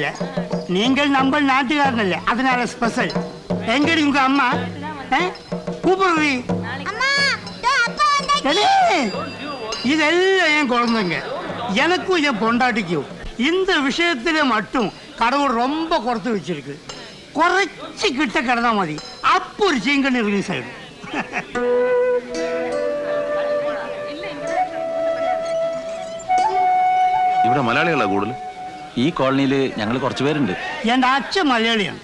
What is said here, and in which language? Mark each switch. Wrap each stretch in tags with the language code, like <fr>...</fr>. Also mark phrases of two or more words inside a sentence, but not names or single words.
<ta>நீங்கள் நம்ம நாட்டுக்காரனல்ல, அதனால ஸ்பெஷல். எங்கடி உங்க அம்மா? கூப்பிடுறீ. இதெல்லாம் என் குழந்தைங்க, எனக்கும் என் பொண்டாட்டிக்கும். இந்த விஷயத்துல மட்டும் கடவுள் ரொம்ப குறைத்து வச்சிருக்கு.</ta> <ml>കുറച്ച് കിട്ട കിടന്നാൽ മതി, അപ്പൊ ഒരു ചീങ്കണ്ണി റിലീസ് ആയിരുന്നു. ഇവിടെ മലയാളികളാ കൂടുതൽ. ഈ കോളനിയില് ഞങ്ങൾ കുറച്ചു പേരുണ്ട്. എന്റെ അച്ഛൻ മലയാളിയാണ്.</ml>